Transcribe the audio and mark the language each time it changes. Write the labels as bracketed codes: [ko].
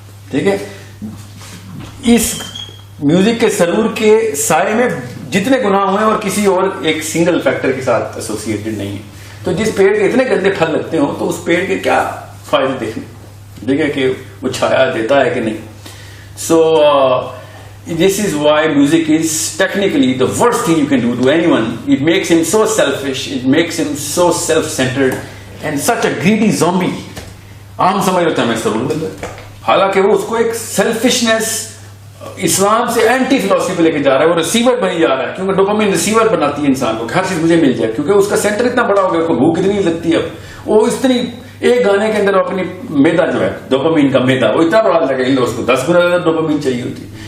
[ur] ٹھیک ہے, اس میوزک کے سرور کے سائے میں جتنے گناہ ہوئے اور کسی اور ایک سنگل فیکٹر کے ساتھ ایسوسیٹڈ نہیں ہے. تو جس پیڑ کے اتنے گندے پھل لگتے ہوں تو اس پیڑ کے کیا فائدے دیکھیں, دیکھیں کہ وہ چھایا دیتا ہے کہ نہیں. [en] So this is why music is technically the worst thing you can do to anyone. It makes him so selfish, it makes him so self-centered and such a greedy zombie. [ur] عام سمجھ لیتے ہیں ہمیں ضرور مل رہا ہے, حالانکہ وہ اس کو ایک سیلفشنس اسلام سے اینٹی فلسفی پہ لے کے جا رہا ہے. وہ ریسیور بنی جا رہا ہے, کیونکہ ڈوپامین ریسیور بناتی ہے انسان کو, ہر چیز مجھے مل جائے, کیونکہ اس کا سینٹر اتنا بڑا ہو گیا, اس کو بھوک اتنی لگتی ہے. اب وہ اتنی ایک گانے کے اندر اپنی میدا جو ہے ڈوپامین کا میدا وہ اتنا بڑا لگا کہ اس کو 10 گنا زیادہ ڈوپامین چاہیے ہوتی ہے.